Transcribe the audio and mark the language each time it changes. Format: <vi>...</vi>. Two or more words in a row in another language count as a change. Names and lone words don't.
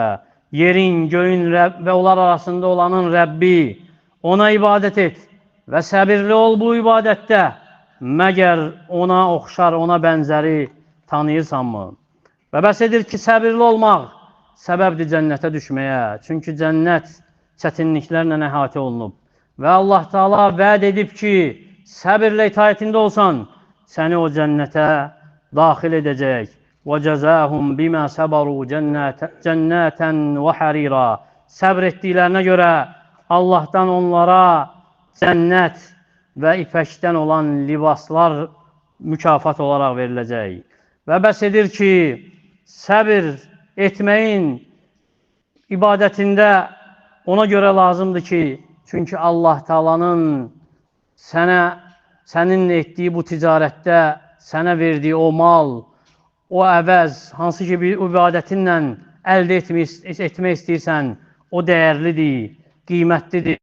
<az>Yerin, göyün və onlar arasında olanın Rəbbi, ona ibadət et və səbirli ol bu ibadətdə, məgər ona oxşar, ona bənzəri tanıyırsanmı? Və bəs edir ki, səbirli olmaq səbəbdir cənnətə düşməyə. Çünki cənnət çətinliklərlə əhatə olunub. Və Allah Teala vəd edib ki, səbirlə itayətində olsan, səni o cənnətə daxil edəcək.</az> <ar>وَجَزَاهُمْ بِمَا سَبَرُوا جَنَّاتًا وَحَرِيرًا.</ar> <az>Səbr etdiklərinə görə Allahdan onlara cənnət və ipəkdən olan libaslar mükafat olaraq veriləcək. Və bəs edir ki, səbir etməyin ibadətində ona görə lazımdır ki, çünki Allah Taala'nın sənin etdiyi bu ticarətdə sənə verdiyi o mal, o əvəz, hansı ki bir ibadətinlə əldə etmək istəyirsən, o dəyərlidir, qiymətlidir.</az>